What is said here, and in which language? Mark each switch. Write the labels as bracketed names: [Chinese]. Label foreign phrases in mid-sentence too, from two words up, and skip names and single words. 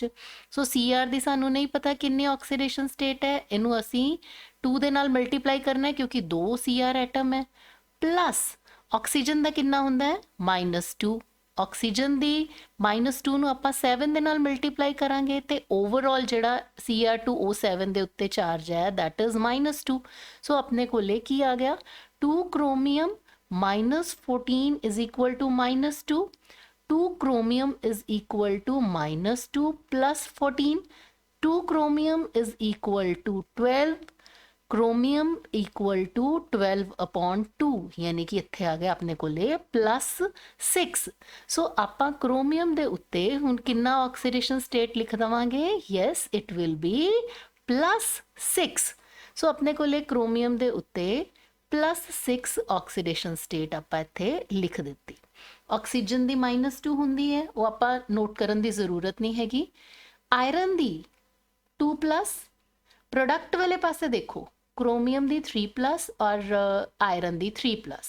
[Punjabi] ਸੋ Cr ਦੀ ਸਾਨੂੰ ਨਹੀਂ ਪਤਾ ਕਿੰਨੇ [English] oxidation state [Punjabi] ਹੈ, ਇਹਨੂੰ ਅਸੀਂ 2 ਦੇ ਨਾਲ ਮਲਟੀਪਲਾਈ ਕਰਨਾ ਹੈ ਕਿਉਂਕਿ 2 Cr ਐਟਮ ਹੈ, ਪਲੱਸ ਆਕਸੀਜਨ ਦਾ ਕਿੰਨਾ ਹੁੰਦਾ ਹੈ -2। ਆਕਸੀਜਨ ਦੀ -2 ਨੂੰ ਆਪਾਂ 7 ਦੇ ਨਾਲ ਮਲਟੀਪਲਾਈ ਕਰਾਂਗੇ ਤੇ ਓਵਰਆਲ ਜਿਹੜਾ Cr2O7 ਦੇ ਉੱਤੇ ਚਾਰਜ ਹੈ [English] that is [Punjabi] -2। ਸੋ ਆਪਣੇ ਕੋਲੇ ਕੀ ਆ ਗਿਆ [English] 2 chromium -14 is equal to -2, 2 chromium is equal to -2 plus 14, 2 chromium is equal to 12, chromium equal to 12 upon 2, [Punjabi] ਯਾਨੀ ਕਿ ਇੱਥੇ ਆ ਗਿਆ ਆਪਣੇ ਕੋਲੇ +6। ਸੋ ਆਪਾਂ chromium ਦੇ ਉੱਤੇ ਹੁਣ ਕਿੰਨਾ [English] oxidation state [Punjabi] ਲਿਖ ਦਵਾਂਗੇ, [English] yes it will be +6। [Punjabi] ਸੋ ਆਪਣੇ ਕੋਲੇ chromium ਦੇ ਉੱਤੇ +6 [English] oxidation state [Punjabi] ਆਪਾਂ ਇੱਥੇ ਲਿਖ ਦਿੱਤੀ। ਆਕਸੀਜਨ ਦੀ -2 ਹੁੰਦੀ ਹੈ, ਉਹ ਆਪਾਂ ਨੋਟ ਕਰਨ ਦੀ ਜ਼ਰੂਰਤ ਨਹੀਂ ਹੈਗੀ। ਆਇਰਨ ਦੀ 2+, ਪ੍ਰੋਡਕਟ ਵਾਲੇ ਪਾਸੇ ਦੇਖੋ ਕ੍ਰੋਮੀਅਮ ਦੀ 3+ ਔਰ ਆਇਰਨ ਦੀ 3+।